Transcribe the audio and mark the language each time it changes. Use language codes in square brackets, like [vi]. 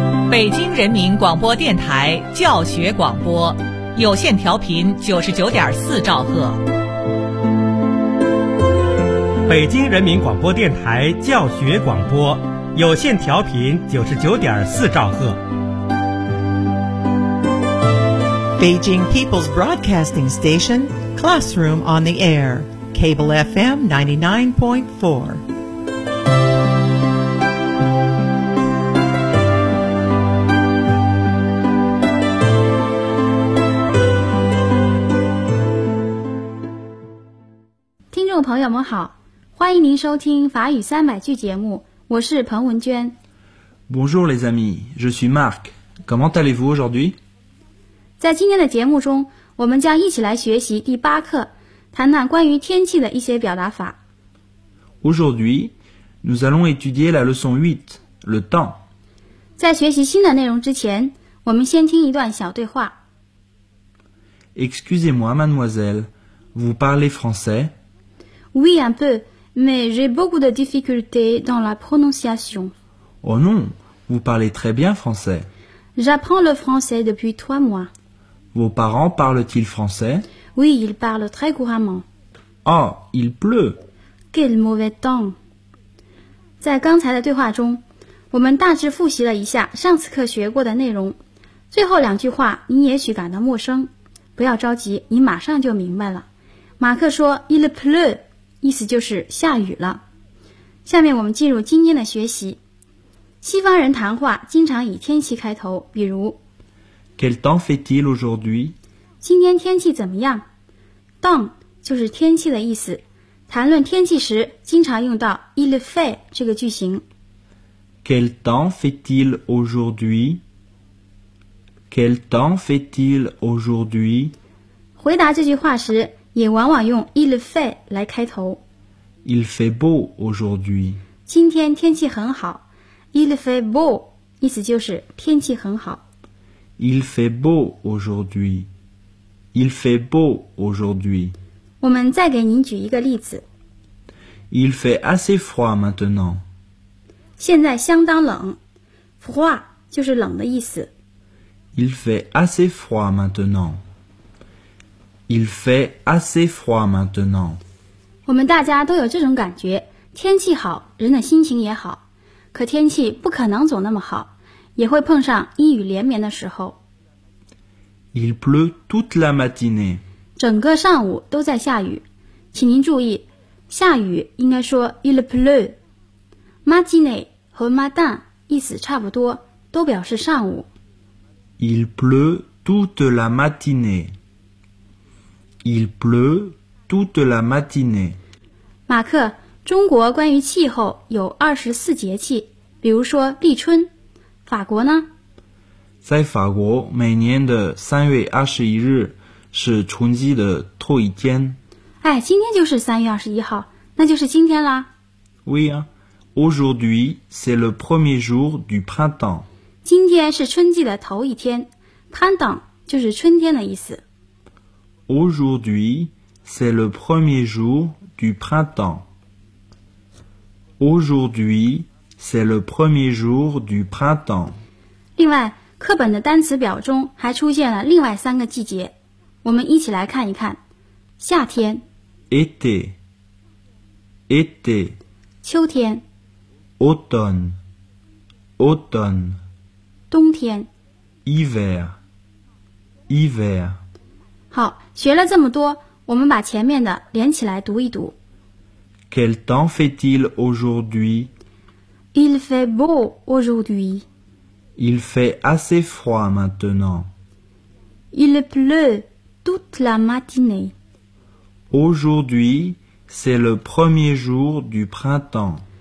[zh] 北京人民广播电台教学广播，有线调频99.4兆赫。北京人民广播电台教学广播，有线调频99.4兆赫。 [en] Beijing People's Broadcasting Station, Classroom on the Air, Cable FM 99.4. [zh] 朋友们好，欢迎您收听法语三百句节目，我是彭文娟。 [fr] Bonjour les amis, je suis Marc. Comment allez-vous aujourd'hui? [zh] 在今天的节目中，我们将一起来学习第八课，谈谈关于天气的一些表达法。 [fr] Aujourd'hui, nous allons étudier la leçon 8, le temps. [zh] 在学习新的内容之前，我们先听一段小对话。 [fr] Excusez-moi, mademoiselle, vous parlez français? Oui, un peu, mais j'ai beaucoup de difficultés dans la prononciation. Oh non, vous parlez très bien français. J'apprends le français depuis 3 mois. Vos parents parlent-ils français? Oui, ils parlent très couramment. Oh, il pleut. Quel mauvais temps! [zh] 在刚才的对话中，我们大致复习了一下上次课学过的内容。最后两句话您也许感到陌生，不要着急，您马上就明白了。马克说 [fr] Il pleut, [zh] 意思就是下雨了。下面我们进入今天的学习。西方人谈话经常以天气开头，比如 [fr] Quel temps fait-il aujourd'hui? [zh] 今天天气怎么样？ Temps 就是天气的意思，谈论天气时经常用到 [fr] Il fait [zh] 这个句型。 [fr] Quel temps fait-il aujourd'hui? Quel temps fait-il aujourd'hui? [zh] 回答这句话时也往往用 [fr] il fait [zh] 来开头。 [fr] Il fait beau aujourd'hui. [zh] 今天天气很好。 [fr] Il fait beau [zh] 意思就是天气很好。 [fr] Il fait beau aujourd'hui. Il fait beau aujourd'hui. [zh] 我们再给您举一个例子。 [fr] Il fait assez froid maintenant. [zh] 现在相当冷。 Froid 就是冷的意思。 [fr] Il fait assez froid maintenant. Il fait assez froid maintenant. [zh] 我们大家都有这种感觉，天气好，人的心情也好。可天气不可能总那么好，也会碰上阴雨连绵的时候。 [fr] Il pleut toute la matinée. [zh] 整个上午都在下雨。请您注意，下雨应该说 [fr] il pleut. [zh] Matinée 和 matin 意思差不多，都表示上午。 [fr] Il pleut toute la matinée. Il pleut toute la matinée. [zh] 马克，中国关于气候有24节气，比如说立春。法国呢？在法国，每年的3月21日是春季的头一天。哎，今天就是3月21号，那就是今天啦。 [fr] Oui, aujourd'hui, c'est le premier jour du printemps. [zh] 今天是春季的头一天， printemps 就是春天的意思。 [fr] Aujourd'hui, c'est le premier jour du printemps. Aujourd'hui, c'est le premier jour du printemps. [zh] 另外，课本的单词表中还出现了另外三个季节，我们一起来看一看。夏天 [fr] ，été. Été. [zh] 秋天 [fr] ，automne. Automne. [zh] 冬天 [fr] ，hiver. Hiver. [zh] 好，学了这么多，我们把前面的连起来读一读。 [fr] Quel temps fait-il aujourd'hui? Il fait beau aujourd'hui. Il fait assez froid maintenant. Il pleut toute la matinée. Aujourd'hui, c'est le premier jour du printemps.